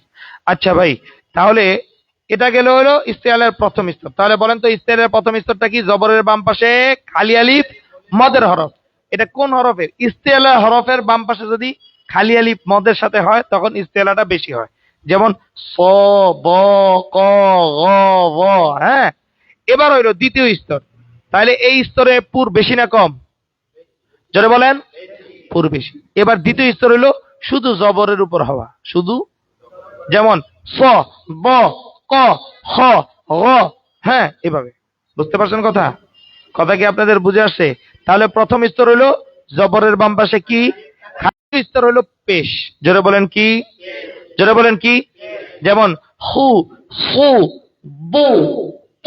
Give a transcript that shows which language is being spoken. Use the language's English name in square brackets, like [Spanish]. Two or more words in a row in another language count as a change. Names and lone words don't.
[Bangla] আচ্ছা ভাই, তাহলে এটা গেল হলো ইস্তিলার প্রথম স্তর। তাহলে বলেন তো ইস্তিলার প্রথম স্তরটা কি? জবরের বাম পাশে খালি আলিফ মদের হরফ। এটা কোন হরফের? ইস্তিলা হরফের বাম পাশে যদি খালি আলিফ মদের সাথে হয়, তখন ইস্তিলাটা বেশি হয়। যেমন স, ব, ক, গ, ব। হ্যাঁ, এবার হইলো দ্বিতীয় স্তর। তাহলে এই স্তরে পুর বেশি না কম? জোরে বলেন, পুর বেশি। এবার দ্বিতীয় স্তর হইলো শুধু জবরের উপর হওয়া, শুধু। যেমন স, ব, ক, খ, গ। হ্যাঁ, এভাবে। বুঝতে পারছেন কথা? কথা কি আপনাদের বুঝে আসছে? তাহলে প্রথম স্তর হইলো জবরের বাম পাশে কি খালি, স্তর হইলো পেশ। জোরে বলেন কি? জোরে বলেন কি? যেমন হু, সু, বু, তু।